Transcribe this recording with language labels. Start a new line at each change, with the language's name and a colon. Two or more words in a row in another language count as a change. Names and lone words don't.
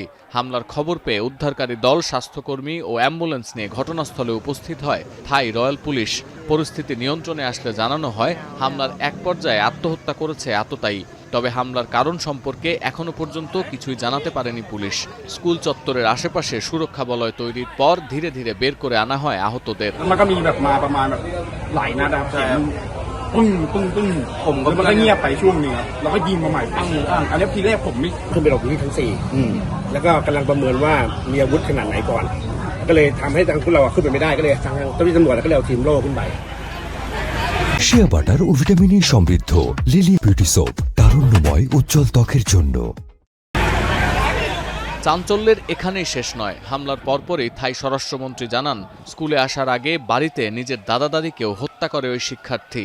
Bangla: হামলার খবর পেয়ে উদ্ধারকারী দল, স্বাস্থ্যকর্মী ও অ্যাম্বুলেন্স নিয়ে ঘটনাস্থলে উপস্থিত হয় থাই রয়্যাল পুলিশ। পরিস্থিতি নিয়ন্ত্রণে আসলে জানানো হয় হামলার এক পর্যায়ে আত্মহত্যা করেছে আততায়ী। তবে হামলার কারণ সম্পর্কে এখনো পর্যন্ত কিছুই জানাতে পারেনি পুলিশ। স্কুল চত্বরের আশেপাশে সুরক্ষা বলয় তৈরির পর ধীরে ধীরে বের করে আনা হয় আহতদের।
Thai: ปึ้งปึ้งปึ้งผมก็มันก็เงียบไปช่วงนึงครับแล้วก็ยิงมาใหม่ปั้งปั้งอันนี้ทีแรกผมไม่ขึ้นไปหลบอยู่ที่ชั้น4แล้วก็กำลังประเมินว่ามีอาวุธขนาดไหนก่อนก็เลยทำให้ทางพวกเราขึ้นไปไม่ได้ก็เลยทางเจ้าหน้าที่ตำรวจก็เลยเอาทีมโล่ขึ้นไป
Bangla: শিয়া বাটার ও ভিটামিনে সমৃদ্ধ লিলি বিউটি সোপ, তারুণ্যময় উজ্জ্বল ত্বকের জন্য। চাঞ্চল্যের এখানেই শেষ নয়। হামলার পরপরই থাই স্বরাষ্ট্রমন্ত্রী জানান, স্কুলে আসার আগে বাড়িতে নিজের দাদা দাদিকেও হত্যা করে ওই শিক্ষার্থী।